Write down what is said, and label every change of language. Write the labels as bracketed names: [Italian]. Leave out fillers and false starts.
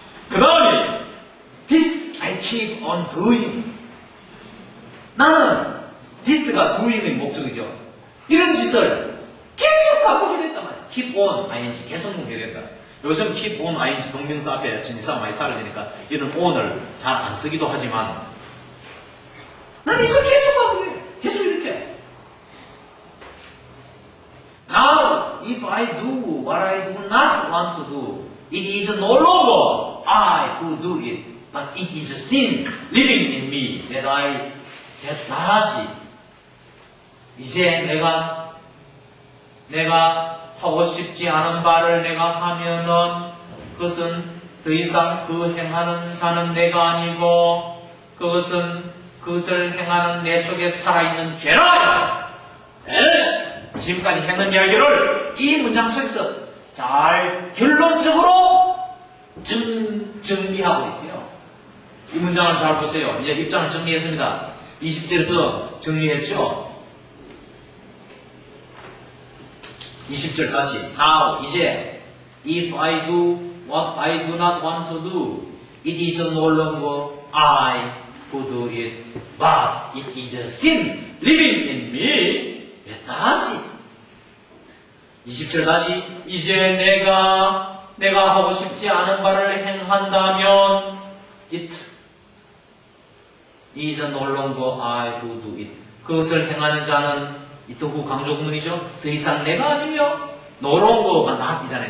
[Korean] 그 다음에 [English] This I keep on doing. [Korean] 나는 this가 doing의 목적이죠. 이런 짓을 계속 바꾸게 된단 말이야. keep on, ing, 계속 하게 된다. 요즘 keep on, ing, 동명사 앞에 전치사 많이 사라지니까 이런 on을 잘 안 쓰기도 하지만 나는 이걸 계속 바꾸게 돼. 계속 이렇게. [English] Now, if I do what I do not want to do, it is no longer I who do it, but it is a sin living in me that [Korean] 다시 이제 내가 하고 싶지 않은 바를 내가 하면은 그것은 더 이상 그 행하는 자는 내가 아니고 그것을 행하는 내 속에 살아있는 죄라. 지금까지 했는 이야기를 이 문장 속에서 잘 결론적으로 정리하고 있어요. 이 문장을 잘 보세요. 이제 입장을 정리했습니다. 20절에서 정리했죠? 20절 다시. [English] Now, [Korean] 이제, [English] if I do what I do not want to do, it is no longer I who do it, but it is a sin living in me. [Korean] 다시. 20절 다시. 이제 내가 하고 싶지 않은 바를 행한다면, [English] it is no longer I who do it. [Korean] 그것을 행하는 자는 이또 후 강조구문이죠. 더 이상 내가 아니며 no longer가 not이잖아요.